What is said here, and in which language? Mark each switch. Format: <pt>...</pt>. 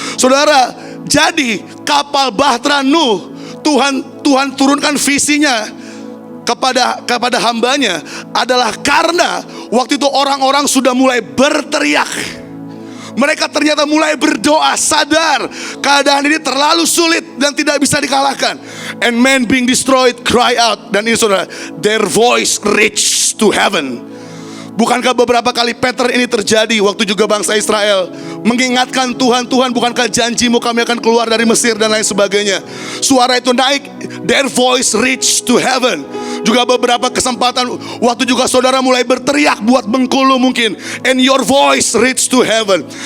<id>Saudara, jadi kapal bahtera Nuh, Tuhan turunkan visinya kepada hambanya adalah karena waktu itu orang-orang sudah mulai berteriak. Mereka ternyata mulai berdoa, sadar keadaan ini terlalu sulit dan tidak bisa dikalahkan.</id> <en>And men being destroyed cry out.</en> <id>Dan ini saudara,</id> <en>their voice reached to heaven.</en> <id>Bukankah beberapa kali pattern ini terjadi waktu juga bangsa Israel mengingatkan Tuhan, Tuhan bukankah janjimu kami akan keluar dari Mesir dan lain sebagainya. Suara itu naik,</id> <en>their voice reach to heaven.</en> <id>Juga beberapa kesempatan waktu juga saudara mulai berteriak buat Bengkulu mungkin,</id> <en>and your voice reach to heaven.</en>